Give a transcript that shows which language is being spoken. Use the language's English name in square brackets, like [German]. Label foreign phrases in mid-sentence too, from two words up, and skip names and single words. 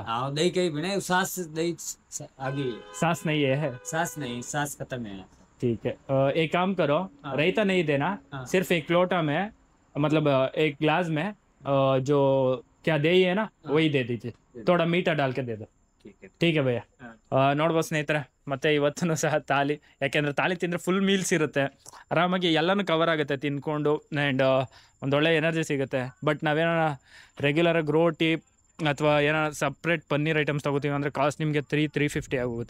[Hindi] हाँ, दही का ही बने, सास दही आगे है. सास नहीं है? सास नहीं, सास खत्म है. ठीक है, एक काम करो, हाँ. रायता नहीं देना, हाँ. सिर्फ एक लोटा में, मतलब एक ग्लास में जो क्या दही है ना वही दे दीजिए. थोड़ा मीठा डाल के दे दो. ठीक है. ठीक है ಭಯ್ಯ. हाँ. [Kannada] ನೋಡ್ಬೋದು ಸ್ನೇಹಿತರೆ, ಮತ್ತೆ ಇವತ್ತೂ ಸಹ ತಾಲಿ, ಯಾಕೆಂದರೆ ತಾಲಿ ತಿಂದರೆ [English] full meals [Kannada] ಇರುತ್ತೆ, ಆರಾಮಾಗಿ ಎಲ್ಲನೂ ಕವರ್ ಆಗುತ್ತೆ ತಿನ್ಕೊಂಡು. ಆ್ಯಂಡ್ ಒಂದೊಳ್ಳೆ ಎನರ್ಜಿ ಸಿಗುತ್ತೆ. ಬಟ್ ನಾವೇನೋ ರೆಗ್ಯುಲರಾಗಿ ರೋಟಿ ಅಥವಾ ಏನೋ [English] separate paneer items [Kannada] ತೊಗೋತೀವಿ ಅಂದರೆ ಕಾಸ್ಟ್ ನಿಮಗೆ 350 ಆಗೋಗುತ್ತೆ.